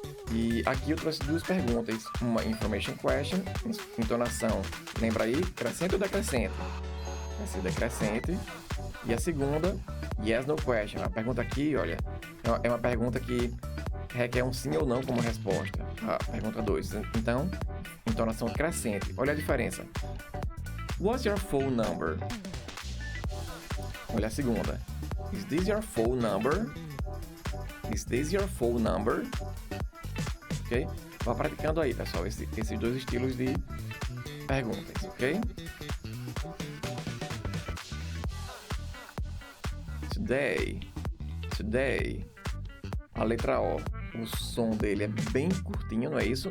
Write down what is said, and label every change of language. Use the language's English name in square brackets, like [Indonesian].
[Portuguese] E aqui eu trouxe duas perguntas. Uma information question, entonação, lembra aí? Crescente ou decrescente? Vai ser decrescente. E a segunda, yes, no question. A pergunta aqui, olha, é uma pergunta que requer um sim ou não como resposta. A pergunta 2. Então, entonação crescente. Olha a diferença. [English] What's your phone number? [Portuguese] Olha a segunda. [English] Is this your phone number? Is this your phone number? [Portuguese] Ok? Vá praticando aí, pessoal, esses dois estilos de perguntas, ok? today. Today. A letra O, o som dele é bem curtinho, não é isso?